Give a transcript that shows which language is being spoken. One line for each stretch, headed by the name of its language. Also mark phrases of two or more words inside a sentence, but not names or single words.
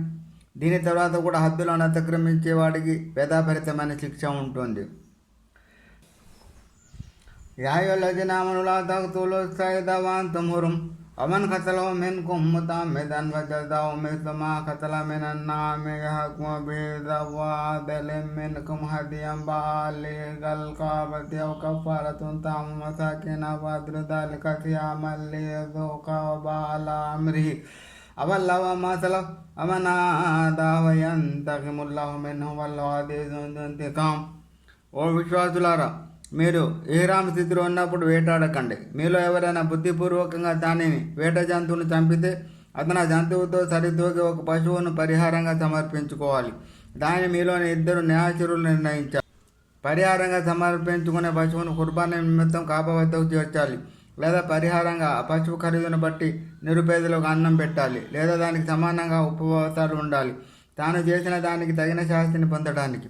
Telugu: దీని తర్వాత కూడా హద్దులను అతిక్రమించే వాడికి వేదాభరితమైన శిక్ష ఉంటుంది.
Arabic: يا أيها الذين آمنوا لا تقتلوا الصيد وأنتم حرم ومن قتله منكم متعمدا فجزاء مثل ما قتل من النعم يحكم به ذوو عدل منكم هديا بالغ الكعبة أو كفارة طعام مساكين أو عدل ذلك صياما ليذوق وبال أمره أولو ما سلف ومن عاد فينتقم الله منه والله عزيز ذو انتقام.
Telugu: ఓ విశ్వాసులారా, మీరు ఇహ్రామ్ స్థితిలో ఉన్నప్పుడు వేటాడకండి. మీలో ఎవరైనా బుద్ధిపూర్వకంగా దానిని వేట జంతువును చంపితే అతను ఆ జంతువుతో సరితూగి ఒక పశువును పరిహారంగా సమర్పించుకోవాలి. దానిని మీలోని ఇద్దరు న్యాయశీరులు నిర్ణయించారు. పరిహారంగా సమర్పించుకునే పశువును కుర్బానీ నిమిత్తం కాబా వద్దకు చేర్చాలి, లేదా పరిహారంగా ఆ పశువు ఖరీదును బట్టి నిరుపేదలకు అన్నం పెట్టాలి, లేదా దానికి సమానంగా ఉపవాసాలు ఉండాలి, తాను చేసిన దానికి తగిన శాస్తిని పొందడానికి.